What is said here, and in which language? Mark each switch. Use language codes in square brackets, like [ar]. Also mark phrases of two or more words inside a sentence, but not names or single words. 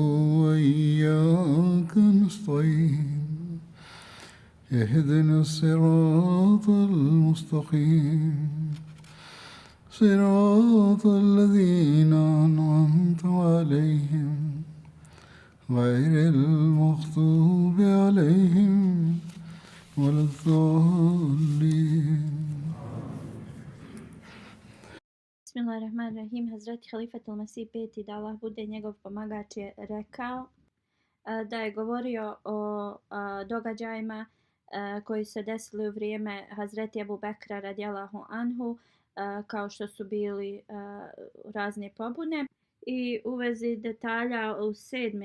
[ar] وإياك نستعين اهدنا الصراط المستقيم صراط الذين أنعمت عليهم غير المغضوب عليهم ولا الضالين. بسم الله الرحمن الرحيم. [bs] Hazreti Halifatul Masih peti, da Allah bude njegov pomagač, je rekao da je govorio o događajima koji se desili u vrijeme Hazreti Ebu Bekra [ar] رضي الله عنه, [bs] kao što su bili razne pobune, i u vezi detalja u 7.